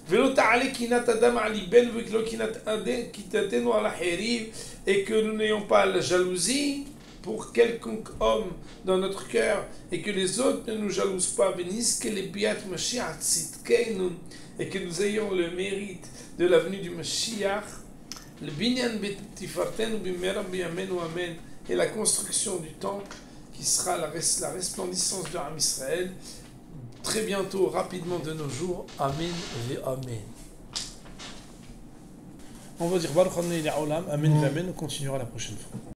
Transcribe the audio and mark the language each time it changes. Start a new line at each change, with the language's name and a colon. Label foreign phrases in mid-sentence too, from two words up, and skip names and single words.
French: et que nous n'ayons pas la jalousie pour quelconque homme dans notre cœur et que les autres ne nous jalousent pas et que nous ayons le mérite de la venue du Mashiach, le
Hebrew: בניין בתפארתנו במהרה בימינו אמן,
French: et la construction du temple qui sera la resplendissance de Am Israël très bientôt, rapidement de nos jours. Amen et amen. On va dire
Hebrew: ברוך ה' לעולם,
French: amen et amen, on continuera la prochaine fois.